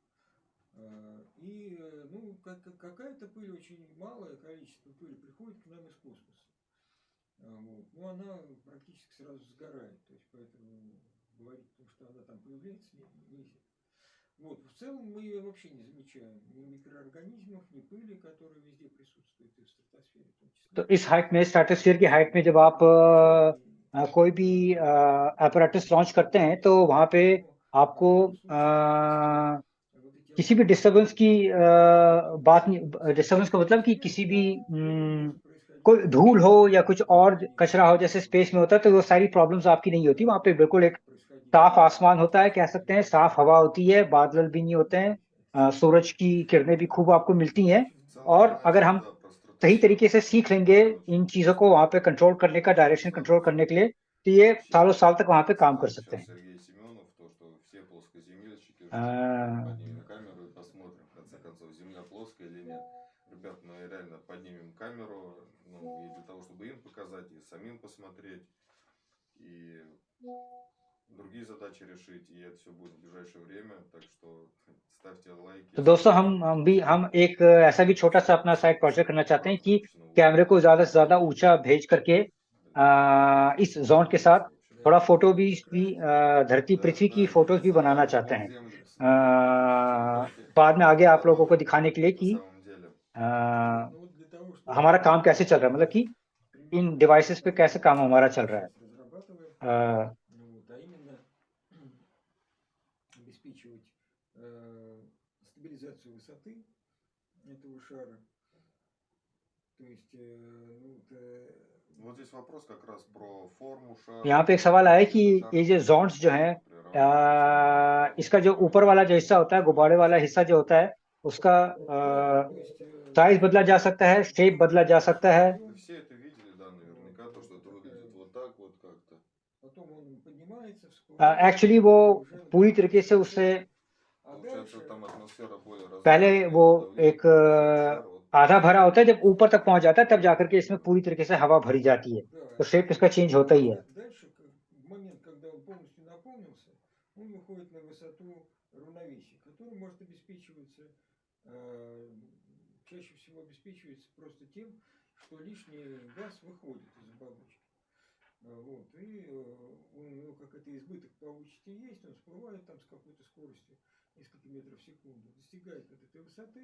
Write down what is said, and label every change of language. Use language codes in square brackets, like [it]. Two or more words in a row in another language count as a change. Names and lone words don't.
[ru] И ну, какая-то пыль, очень малое количество пыли приходит к нам из космоса. Вот. Но она практически сразу сгорает. То есть, поэтому говорить, что она там появляется, нельзя. Вот. В целом мы ее вообще не замечаем. Ни микроорганизмов, ни пыли, которая везде присутствует и в стратосфере в том числе. [hi] तो इस हाइट में, स्ट्रेटोस्फीयर की हाइट में, जब आप कोई भी apparatus लॉन्च करते हैं तो वहां पे आपको किसी भी डिस्टरबेंस की बात नहीं। डिस्टरबेंस का मतलब कि किसी भी कोई धूल हो या कुछ और कचरा हो जैसे स्पेस में होता है, तो वो सारी प्रॉब्लम्स आपकी नहीं होती। वहां पे बिल्कुल एक साफ आसमान होता है, कह सकते हैं, साफ हवा होती है, बादल भी नहीं होते हैं, सूरज की किरणें भी खूब आपको मिलती हैं। [ru] В целом [hi] और [ru] знать, [hi] अगर हम [ru] да, про [hi] सही [ru] стратосферу [hi] तरीके से सीख लेंगे इन चीजों को वहां पे कंट्रोल करने का, डायरेक्शन कंट्रोल करने के लिए, तो ये सालों साल तक वहां पे काम कर [ru] сказал [hi] सकते [ru] сейчас [hi] हैं। [ru] Сергей Семенов, то, что все плоскоземельщики ждут, когда мы अ, поднимем камеру и посмотрим, в конце концов, Земля плоская или нет. Ребят, мы реально поднимем камеру, ну, и для того, чтобы им показать, и самим посмотреть, и другие задачи решить, и это все будет в ближайшее время, так что ставьте лайки, [hi] तो दोस्तों [ru] смотрите, [hi] हम एक ऐसा भी छोटा सा अपना [en] side project [hi] करना चाहते हैं कि कैमरे को ज्यादा से ज्यादा ऊंचा भेज करके इस जोन के साथ थोड़ा फोटो भी धरती पृथ्वी की फोटोज भी बनाना चाहते हैं, बाद में आगे आप लोगों को दिखाने के लिए [ru] на [hi] कि [ru] самом деле. Ну вот для того, [hi] हमारा काम [ru] чтобы [hi] कैसे चल रहा है, मतलब कि इन डिवाइसेस पे कैसे काम हमारा चल रहा है। [ru] сейчас разрабатываем, вот, а именно обеспечивать стабилизацию высоты этого шара. То есть, Вот здесь вопрос как раз про форму шара. [hi] यहाँ पे एक सवाल आया कि ये जो जोन्स जो हैं, इसका जो ऊपर वाला जो हिस्सा होता है, गुब्बारे वाला हिस्सा जो होता है, उसका साइज बदला जा सकता है, शेप बदला जा सकता है। [ru] Вы все это видели, да, наверняка, то, что это выглядит вот так вот как-то. потом он поднимается, всплывает, [hi] एक्चुअली वो [ru] уже [hi] पूरी तरीके से उससे [ru] а Получается, дальше там атмосфера более [hi] पहले [ru] разряженная, [hi] वो [ru] давление [hi] एक [ru] повышает, шар вот [hi] आधा भरा होता है, जब ऊपर तक पहुंच जाता है तब जाकर के इसमें पूरी तरीके से हवा भरी जाती है, [ru] да, [hi] तो शेप इसका चेंज होता ही है। [ru] дальше, в момент, когда он полностью наполнился, он выходит на высоту равновесия, которая может обеспечиваться, чаще всего обеспечивается просто тем, что лишний газ выходит из оболочки. Вот, и у него какой-то избыток получите есть, он всплывает там с какой-то скоростью, несколько метров в секунду, достигает вот этой высоты.